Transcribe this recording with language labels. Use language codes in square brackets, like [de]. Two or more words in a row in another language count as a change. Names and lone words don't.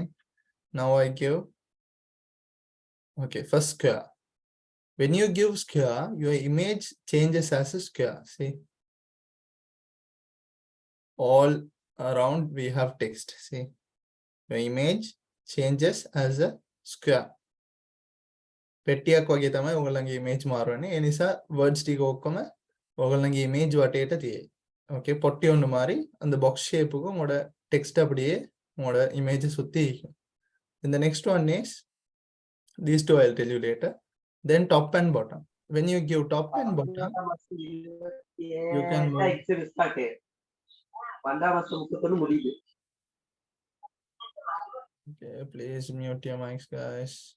[en] Now I give, okay, first square. When you give square, your image changes as a square. See, all around we have text. See, your image changes as a square. [si] පෙට්ටියක් වගේ තමයි ඔයගොල්ලන්ගේ image මාරුවන්නේ. ඒ නිසා words ටික ඔක්කොම ඔයගොල්ලන්ගේ image වටේට තියෙයි. [ta] Okay, பொட்டி ஒன்று மாதிரி அந்த [en] box shape- [ta] க்கு உங்களோட text அப்படியே உங்களோட image சுத்தி இருக்கும். [en] And the next one is, these two I'll tell you later. Then top and bottom. When you give top and bottom, you can move. Okay, please mute your mics, guys.